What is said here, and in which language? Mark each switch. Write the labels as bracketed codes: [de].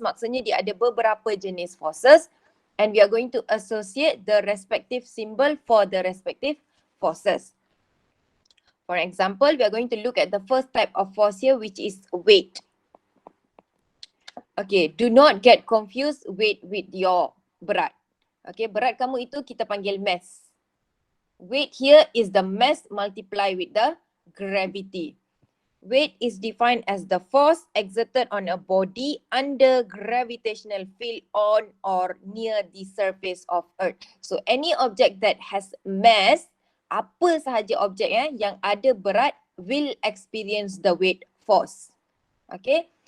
[ms] Maksudnya dia ada beberapa jenis [en] forces. And we are going to associate the respective symbol for the respective forces. For example, we are going to look at the first type of force here, which is weight. Okay, do not get confused weight with your [ms] berat. Okay, berat kamu itu kita panggil mass. [en] Weight here is the mass multiplied with the gravity. Weight is defined as the force exerted on a body under gravitational field on or near the surface of Earth. So any object that has mass, [ms] apa sahaja objek yang ada berat [en] will experience the weight force. Okay.